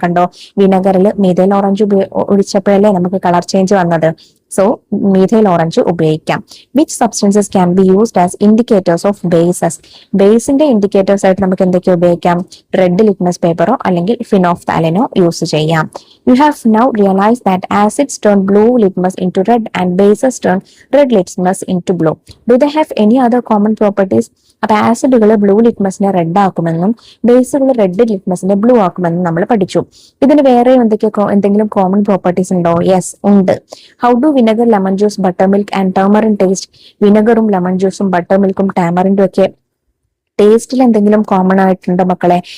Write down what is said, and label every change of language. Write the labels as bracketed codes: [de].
[ml] കണ്ടോ, വിനെഗറിൽ methyl orange ഒഴിച്ചപ്പോഴല്ലേ നമുക്ക് colour change വന്നത്. സോ മീഥൈൽ ഓറഞ്ച് ഉപയോഗിക്കാം. [en] Which substances can be used as indicators of bases? [ml] ബേസിന്റെ indicators ആയിട്ട് നമുക്ക് എന്തൊക്കെ ഉപയോഗിക്കാം? റെഡ് ലിറ്റ്മസ് പേപ്പറോ അല്ലെങ്കിൽ ഫിനോഫ്താലിനോ യൂസ് ചെയ്യാം. [en] You have now realized that acids turn blue litmus into red and bases turn red litmus into blue. Do they have any other common properties? [ml] അപ്പൊ ആസിഡുകൾ blue ലിറ്റ്മസിനെ red ആക്കുമെന്നും ബേസുകൾ red ലിറ്റ്മസിനെ blue ആക്കുമെന്നും നമ്മൾ പഠിച്ചു. ഇതിന് വേറെ എന്തെങ്കിലും common properties ഉണ്ടോ? Yes, ഉണ്ട്. [en] How do vinegar, lemon juice, butter milk and turmeric taste? [ml] വിനെഗറും lemon ജ്യൂസും ബട്ടർ മിൽക്കും ടാമറിൻഡും ഒക്കെ ടേസ്റ്റിൽ എന്തെങ്കിലും കോമൺ ആയിട്ടുണ്ടോ മക്കളെ?